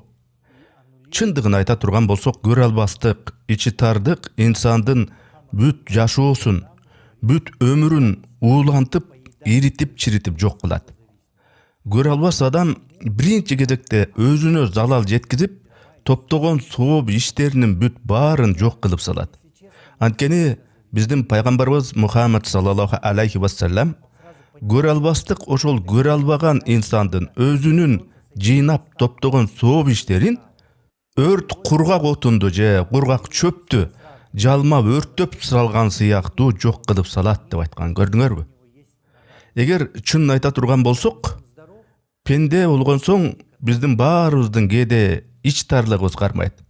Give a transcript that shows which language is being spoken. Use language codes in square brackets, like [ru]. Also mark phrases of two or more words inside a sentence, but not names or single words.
[ky] Чындыгын айта турган болсок, көрө албастык, ичтарлык инсандын бүт жашоосун, бүт өмүрүн уулантып, иритип, чиритип жок кылат. Көрө албас адам биринчи кезекте өзүнө залал жеткизип, топтогон сооп иштеринин бүт баарын жок кылып салат. Анткени биздин пайгамбарыбыз Мухаммад [ar] صلى الله عليه وسلم [ky] көрө албастык ошол көрө албаган инсандын өзүнүн жыйнап топтогон сооп иштерин өрт кургак отунду же кургак чөптү жалмап өрттөп салган сыяктуу жок кылып салат деп айткан, көрдүңөрбү? Эгер чынын айта турган болсок, пенде болгон соң биздин баарыбыздын кээде ичтарлыгыбыз кармайт.